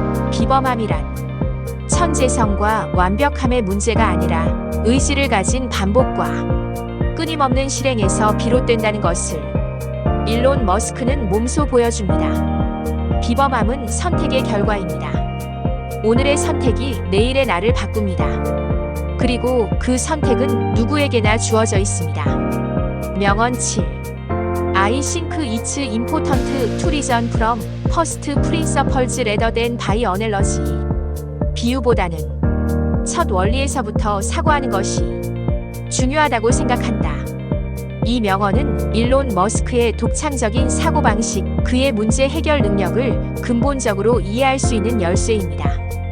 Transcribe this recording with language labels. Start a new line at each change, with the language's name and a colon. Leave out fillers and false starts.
Korean: 비범함이란 천재성과 완벽함의 문제가 아니라 의지를 가진 반복과 끊임없는 실행에서 비롯된다는 것을 일론 머스크는 몸소 보여줍니다. 비범함은 선택의 결과입니다. 오늘의 선택이 내일의 나를 바꿉니다. 그리고 그 선택은 누구에게나 주어져 있습니다. 명언 7.
English: I think it's important to reason from first principles rather than by analogy.
Korean: 비유보다는 첫 원리에서부터 사고하는 것이 중요하다고 생각한다. 이 명언은 일론 머스크의 독창적인 사고방식, 그의 문제 해결 능력을 근본적으로 이해할 수 있는 열쇠입니다.